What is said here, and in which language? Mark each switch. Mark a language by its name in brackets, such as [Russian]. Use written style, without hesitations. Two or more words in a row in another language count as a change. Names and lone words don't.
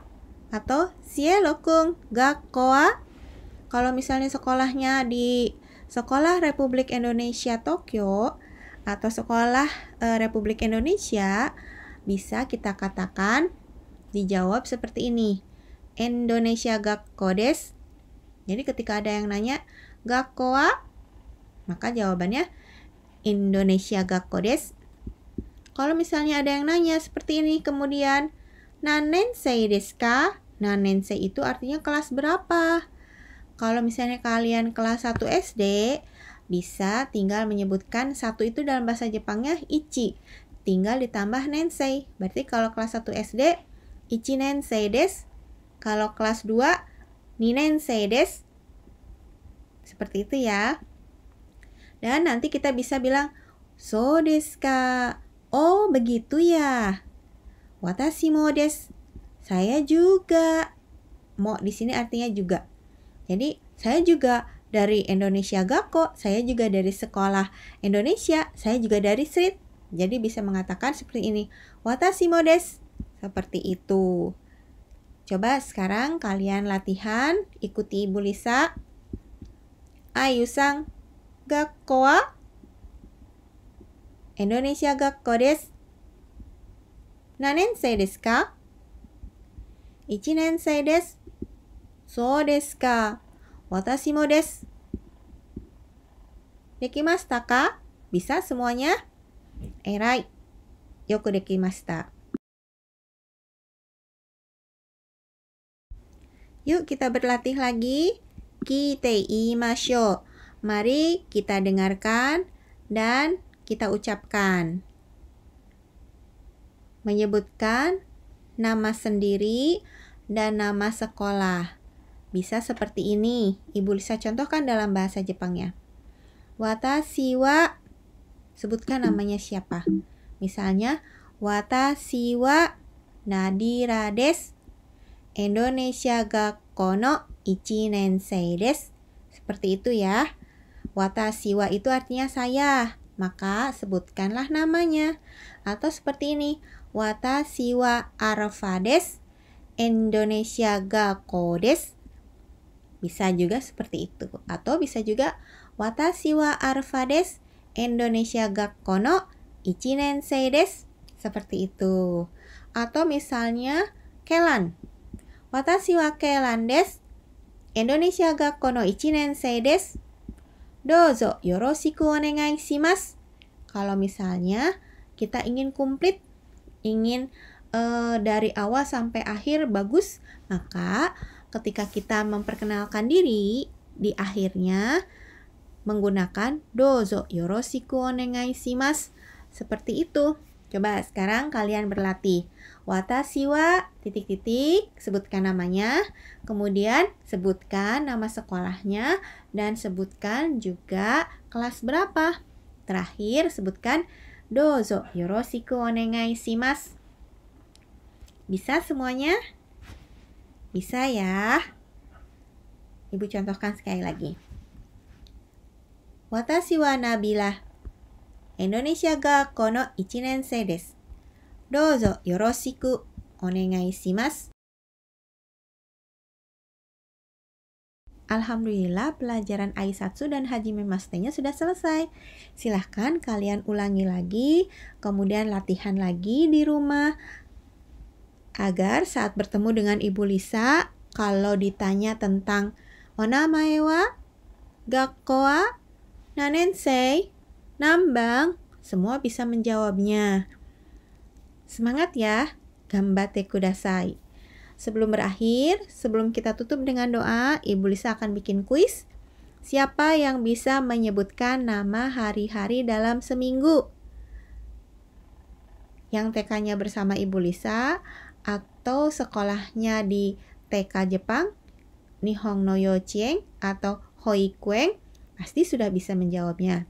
[Japanese] Atau Cielo-kun, gakko wa? [Indonesian] Kalau misalnya sekolahnya di Sekolah Republik Indonesia Tokyo atau Sekolah Republik Indonesia, bisa kita katakan dijawab seperti ini. [Japanese] Indonesia gakko desu. [Indonesian] Jadi ketika ada yang nanya, [Japanese] 学校は? [Indonesian] Maka jawabannya [Japanese] Indonesia gakko desu. [Indonesian] Kalau misalnya ada yang nanya seperti ini, kemudian [Japanese] 何年生ですか? [Indonesian] Nanensei itu artinya kelas berapa? Kalau misalnya kalian kelas 1 SD, bisa tinggal menyebutkan 1 itu dalam bahasa Jepangnya ichi. Tinggal ditambah nensei. Berarti kalau kelas 1 SD, [Japanese] 一年生です. [Indonesian] Kalau kelas 2, [Japanese] 二年生です. [Indonesian] Seperti itu ya. Dan nanti kita bisa bilang, [Japanese] そうですか? [Indonesian] Oh, begitu ya. [Japanese] 私もです. [Indonesian] Saya juga. Mo di sini artinya juga. Jadi, saya juga dari Indonesia Gakko, saya juga dari sekolah Indonesia, saya juga dari street. Jadi bisa mengatakan seperti ini. [Japanese] 私もです. [Indonesian] Seperti itu. Coba sekarang kalian latihan, ikuti Ibu Lisa. [Japanese] Ayu-san, gakko wa? Indonesia Gakko desu. 何年生ですか? 1年生です。そうですか。私もです。できましたか? [Indonesian] Bisa semuanya? [Japanese] Erai. よくできました. [Indonesian] Yuk kita berlatih lagi. [Japanese] きていいましょう. [Indonesian] Mari kita dengarkan dan kita ucapkan. Menyebutkan nama sendiri dan nama sekolah. Bisa seperti ini. Ibu Lisa contohkan dalam bahasa Jepangnya. [Japanese] 私は. [Indonesian] Sebutkan namanya siapa. Misalnya, [Japanese] Watashi wa Nadira desu. Indonesia Gakko no 1年生です. [Indonesian] Seperti itu ya. [Japanese] 私は [Indonesian] itu artinya saya. Maka sebutkanlah namanya. Atau seperti ini. [Japanese] Watashi wa Alpha desu. Indonesia gakko desu. [Indonesian] Bisa juga seperti itu. Atau bisa juga [Japanese] Watashi wa Alpha desu. Indonesia gakko no 1年生desu. [Indonesian] Seperti itu. Atau misalnya Kelan. [Japanese] Watashi wa Kelan desu. Indonesia gakko no 1年生desu. どうぞよろしくお願いします. [Indonesian] Kalau misalnya kita ingin komplit, ingin dari awal sampai akhir bagus, maka ketika kita memperkenalkan diri, di akhirnya menggunakan [Japanese] どうぞよろしくお願いします. [Indonesian] Seperti itu. Coba sekarang kalian berlatih. [Japanese] 私は [Indonesian] titik-titik, sebutkan namanya, kemudian sebutkan nama sekolahnya, dan sebutkan juga kelas berapa. Terakhir sebutkan [Japanese] どうぞよろしくお願いします. [Indonesian] Bisa semuanya? Bisa ya? Ibu contohkan sekali lagi. [Japanese] Watashi wa Nabila. Indonesia gakko no 1年生です。どうぞよろしくお願いします。 [Indonesian] Alhamdulillah pelajaran Aisatsu dan Hajime Mashite-nya sudah selesai. Silahkan kalian ulangi lagi, kemudian latihan lagi di rumah. Agar saat bertemu dengan Ibu Lisa, kalau ditanya tentang [Japanese] お名前は、学校は, [Indonesian] nanensei, nambang, semua bisa menjawabnya. Semangat ya, [Japanese] 頑張ってください. [Indonesian] Sebelum berakhir, sebelum kita tutup dengan doa, Ibu Lisa akan bikin kuis. Siapa yang bisa menyebutkan nama hari-hari dalam seminggu? Yang TK-nya bersama Ibu Lisa, atau sekolahnya di TK Jepang, [Japanese] 日本の幼稚園, [Indonesian] atau Hoikuen, pasti sudah bisa menjawabnya.